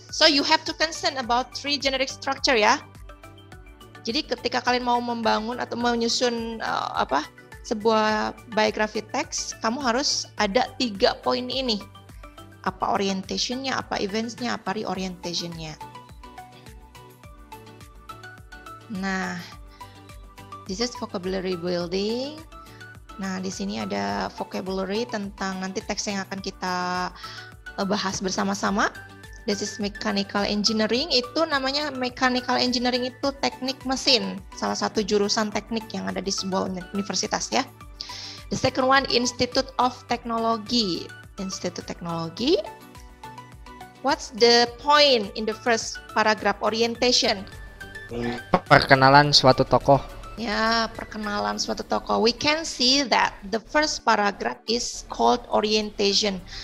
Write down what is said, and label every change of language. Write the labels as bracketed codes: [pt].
[en] So you have to concern about 3 generic structure ya. [id] Jadi ketika kalian mau membangun atau menyusun sebuah biography text, kamu harus ada 3 poin ini. Apa orientationnya, apa eventsnya, apa reorientationnya. [en] Nah, this is vocabulary building. [id] Nah, di sini ada vocabulary tentang nanti teks yang akan kita bahas bersama-sama. [en] This is mechanical engineering. [id] Itu namanya mechanical engineering itu teknik mesin, salah satu jurusan teknik yang ada di sebuah universitas ya. [en] The second one, Institute of Technology. [id] Institute Teknologi. [en] What's the point in the first paragraph? Orientation. [id] Perkenalan suatu tokoh. Ya, perkenalan suatu tokoh. [en] We can see that the first paragraph is called orientation.